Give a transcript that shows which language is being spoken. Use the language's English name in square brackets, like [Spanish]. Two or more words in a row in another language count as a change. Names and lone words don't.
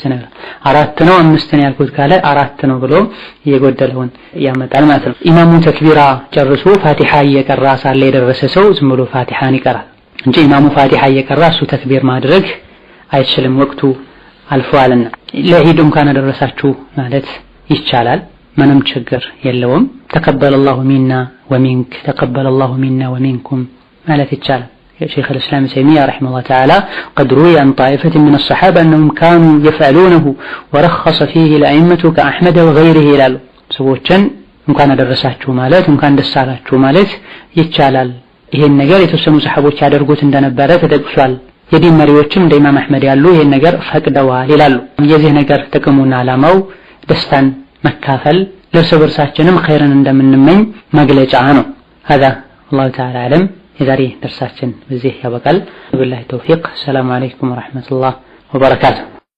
[Amharic] ነው፣ 4 ነው 5 ነው ያልኩት ካለ 4 ነው ብሎ የጎደለውን ያመጣል ማለት ነው። ኢማሙ ተክቢራ ጨርሶ ፋቲሃ እየቀራ ሳለ የደረሰ ሰው ዝም ብሎ ፋቲሃን ይቀራል እንጂ ኢማሙ ፋቲሃ እየቀራ እሱ ተክቢር ማድረግ አይችልም፣ ወቅቱ አልፏልና። ለዒድ እንኳን አደረሳችሁ ማለት ይቻላል፣ ምንም ችግር የለውም። [Arabic] تقبل الله منا ومنك تقبل الله منا ومنكم [Amharic] ማለት ይቻላል። [Arabic] شيخ الإسلام ابن تيمية رحمه الله تعالى قد روي عن طائفة من الصحابة أنهم كانوا يفعلونه ورخص فيه الأئمة كأحمد [Amharic] وغيره ይላሉ። ሰዎችን እንኳን አደረሳችሁ ማለት እንኳን ደስ አላችሁ ማለት ይቻላል። ይሄን ነገር የተወሰኑ ሰሃቦች ያደርጉት እንደነበረ ተጠቅሷል። የዲን መሪዎችም እንደ ኢማም አህመድ ያሉ ይሄን ነገር ፈቅደዋል ይላሉ። የዚህ ነገር ጥቅሙና ዓላማው ደስታን መካፈል ለእርስ በርሳችንም ኸይርን እንደምንመኝ መግለጫ ነው። [Arabic] هذا الله تعالى أعلم። [Amharic] የዛሬ ደርሳችን በዚህ ያበቃል። [Arabic] وبالله التوفيق። السلام عليكم ورحمة الله وبركاته።